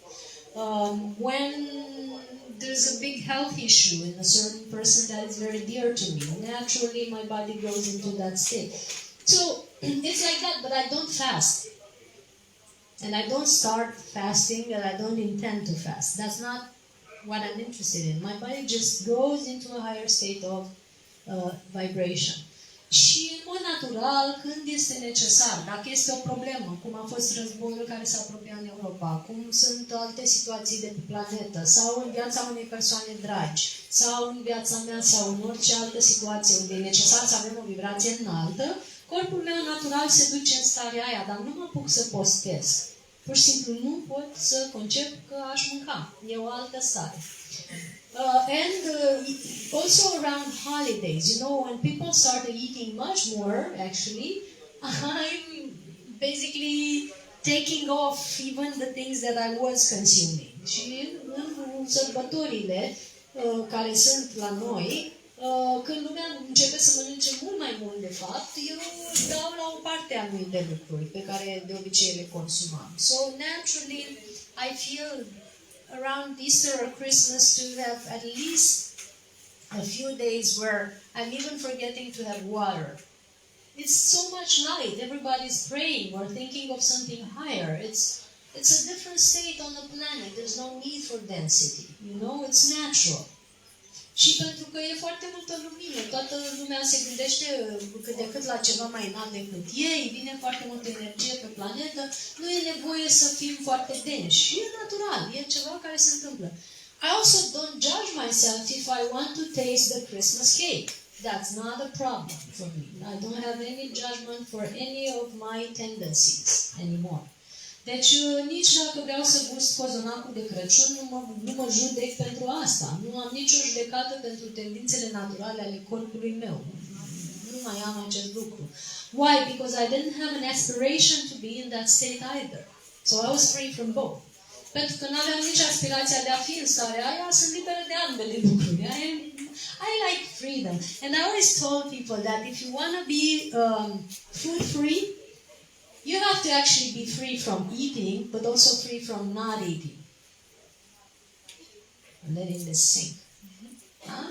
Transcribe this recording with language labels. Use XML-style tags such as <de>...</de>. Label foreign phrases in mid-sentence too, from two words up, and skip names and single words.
<en>When there's a big health issue in a certain person that is very dear to me, naturally my body goes into that state. So it's like that, but I don't fast. And I don't start fasting, and I don't intend to fast. That's not what I'm interested in. My body just goes into a higher state of vibration.</en> <ro>Și în mod natural, când este necesar, dacă este o problemă, cum a fost războiul care se apropia în Europa, cum sunt alte situații de pe planetă, sau în viața unei persoane dragi, sau în viața mea, sau în orice altă situație unde e necesar să avem o vibrație înaltă, corpul meu natural se duce în starea aia, dar nu mă apuc să postez. Pur și simplu nu pot să concep că aș mânca. E o altă stare.</ro> <en>And also around holidays, you know, when people started eating much more, actually, I'm basically taking off even the things that I was consuming.</en> <ro>Și în sărbătorile care sunt la noi, când lumea începe să mănânce mult mai mult, de fapt, eu dau la o parte a lui de lucruri pe care de obicei le consumam.</ro> <en>So, naturally, I feel around Easter or Christmas to have at least a few days where I'm even forgetting to have water. It's so much light. Everybody's praying or thinking of something higher. It's a different state on the planet. There's no need for density. You know, it's natural.</en> <ro>Și pentru că e foarte multă lumină, toată lumea se gândește cât de cât la ceva mai înalt decât ei, vine foarte multă energie pe planetă, nu e nevoie să fim foarte denși. E natural, e ceva care se întâmplă.</ro> <en>I also don't judge myself if I want to taste the Christmas cake. That's not a problem for me. I don't have any judgment for any of my tendencies anymore.</en> <ro>Deci nici dacă vreau să gust cozonacul de Crăciun, nu mă judec pentru asta. Nu am nicio judecată pentru tendințele naturale ale corpului meu. Nu mai am acest lucru.</ro> <en>Why? Because I didn't have an aspiration to be in that state either. So I was free from both.</en> <ro>pentru că nu aveam nici aspirația de a fi în starea aia, sunt liberă de ambele lucruri.</ro> <en>I like freedom. And I always told people that if you want to be food free, you have to actually be free from eating, but also free from not eating. I'm letting this sink. Huh?</en>